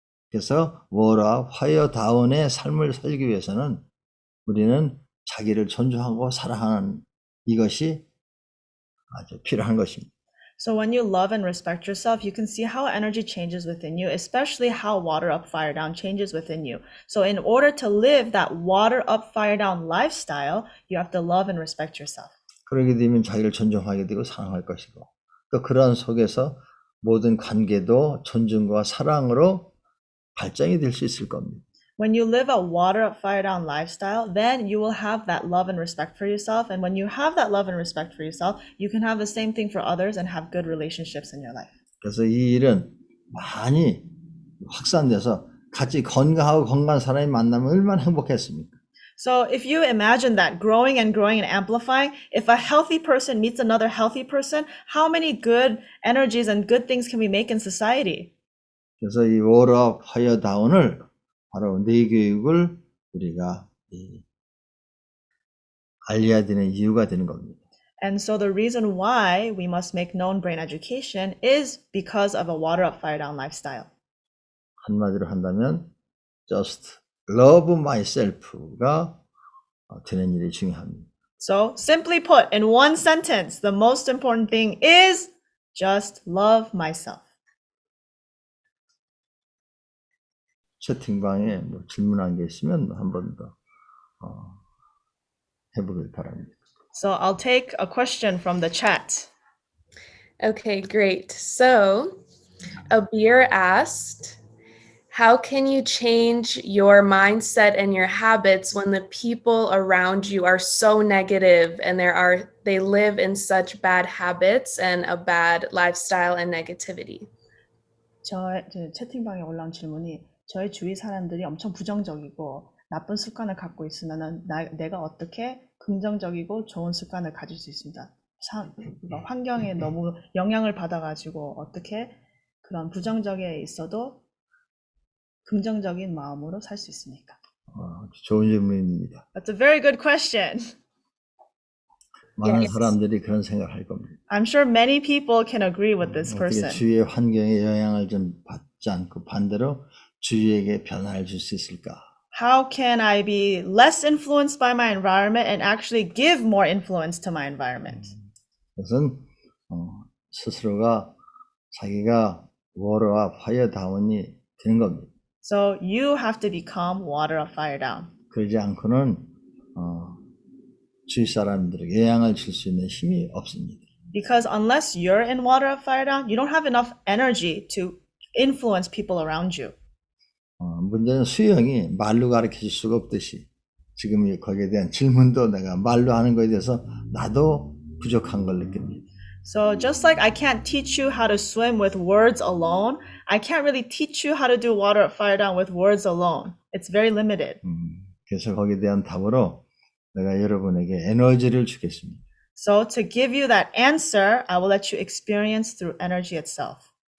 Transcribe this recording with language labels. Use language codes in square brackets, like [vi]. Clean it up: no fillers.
[ko] 그래서 워러와 파이어 다운의 삶을 살기 위해서는 우리는 자기를 존중하고 사랑하는 이것이 아주 필요한 것입니다. [en] So when you love and respect yourself, you can see how energy changes within you, especially how water up, fire down changes within you. So in order to live that water up, fire down lifestyle, you have to love and respect yourself. [ko] 그러게 되면 자기를 존중하게 되고 사랑할 것이고 또 그런 속에서 모든 관계도 존중과 사랑으로 발전이 될 수 있을 겁니다. [en] When you live a water up, fire down lifestyle, then you will have that love and respect for yourself. And when you have that love and respect for yourself, you can have the same thing for others and have good relationships in your life. [ko] 그래서 이 일은 많이 확산돼서 같이 건강하고 건강한 사람이 만나면 얼마나 행복했습니까? [en] So if you imagine that growing and amplifying, if a healthy person meets another healthy person, how many good energies and good things can we make in society? [ko] 그래서 이 워러 파이어 다운을 바로 뇌교육을 우리가 알려야 되는 이유가 되는 겁니다. [en] And so the reason why we must make known brain education is because of a water up, fire down lifestyle. [ko] 한마디로 한다면 [en] just love myself [ko] 가 되는 일이 중요합니다. [en] So simply put, in one sentence, the most important thing is just love myself. [ko] 채팅방에 뭐 질문한 게 있으면 한 번 더 해보길 바랍니다. [en] So I'll take a question from the chat. Okay, great. So Abir asked, how can you change your mindset and your habits when the people around you are so negative and they live in such bad habits and a bad lifestyle and negativity? [ko] 채팅방에 올라온 질문이 저희 주위 사람들이 엄청 부정적이고 나쁜 습관을 갖고 있으면 내가 어떻게 긍정적이고 좋은 습관을 가질 수 있습니다. 환경에 너무 영향을 받아가지고 어떻게 그런 부정적에 있어도 긍정적인 마음으로 살 수 있습니까? 좋은 질문입니다. [en] That's a very good question. [ko] 많은 [en] Yes. [ko] 사람들이 그런 생각을 할 겁니다. [en] I'm sure many people can agree with this [ko] 어떻게 [en] person. [ko] 주위의 환경에 영향을 좀 받지 않고 반대로 주위에게 변화를 줄 수 있을까? [en] How can I be less influenced by my environment and actually give more influence to my environment? [ko] 그것은 스스로가 자기가 워러와 파이어다운이 되는 겁니다. [en] So you have to become water up, fire down. [ko] 그러지 않고는 주위 사람들에게 영향을 줄 수 있는 힘이 없습니다. [en] Because unless you're in water up, fire down, you don't have enough energy to influence people around you. [ko] 문제는 수영이 말로 가르쳐 줄 수가 없듯이 지금 거기에 대한 질문도 내가 말로 하는 것에 대해서 나도 부족한 걸 느낍니다. [en] So just like I can't teach you how to swim with words alone, I can't really teach you how to do water up, fire down with words alone. It's very limited. [ko] 그래서 거기에 대한 답으로 내가 여러분에게 에너지를 주겠습니다. [en] So to give you that answer, I will let you experience through energy itself.